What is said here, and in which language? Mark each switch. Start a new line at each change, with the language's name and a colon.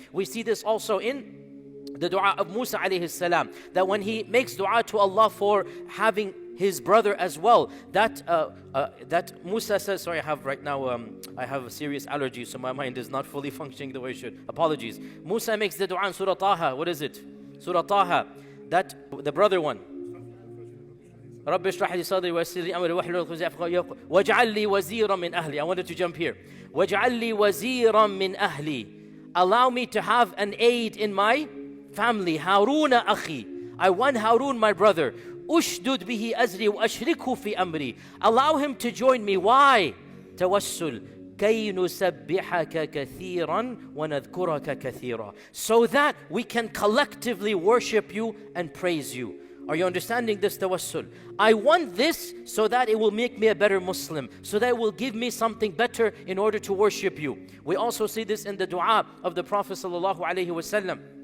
English: We see this also in the dua of Musa alayhi salam, that when he makes dua to Allah for having his brother as well, that Musa says, sorry, I have right now, I have a serious allergy, so my mind is not fully functioning the way it should. Apologies. Musa makes the dua in Surah Taha. What is it? Surah Taha, that the brother one.
Arabic: رَبِّ اشْرَحْ لِي صَدْرِي وَيَسِّرْ لِي أَمْرِي وَاحْلُلْ عُقْدَةً مِنْ لِسَانِي وَاجْعَلْ لِي وَزِيرًا مِنْ أَهْلِي.
English: I wanted to jump here.
Arabic: وَاجْعَلْ لِي وَزِيرًا مِنْ أَهْلِي.
English: Allow me to have an aid in my family.
Arabic: هَارُونَ أَخِي.
English: I want Harun, my brother.
Arabic: أُشْدُدْ بِهِ أَزْرِي وَأَشْرِكْهُ فِي أَمْرِي.
English: Allow him to join me. Why? Tawassul.
Arabic: كَيْ نُسَبِّحَكَ كَثِيرًا وَنَذْكُرَكَ كَثِيرًا.
English: So that we can collectively worship you and praise you. Are you understanding this tawassul? I want this so that it will make me a better Muslim, so that it will give me something better in order to worship you. We also see this in the dua of the Prophet sallallahu alaihi wasallam.